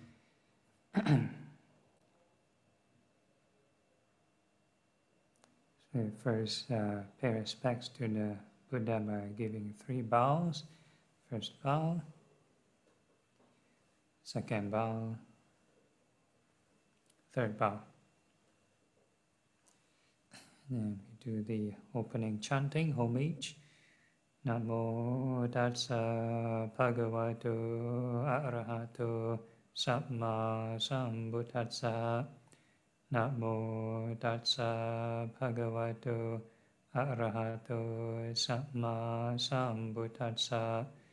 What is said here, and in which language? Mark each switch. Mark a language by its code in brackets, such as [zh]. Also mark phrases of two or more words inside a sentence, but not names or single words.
[en] So first, pay respects to the Buddha by giving 3 bows. First bow, second bow, third bow. Then we do the opening chanting, homage. [pi] Namo tassa bhagavato arahato samma sambuddhassa. Namo tassa bhagavato arahato samma sambuddhassa.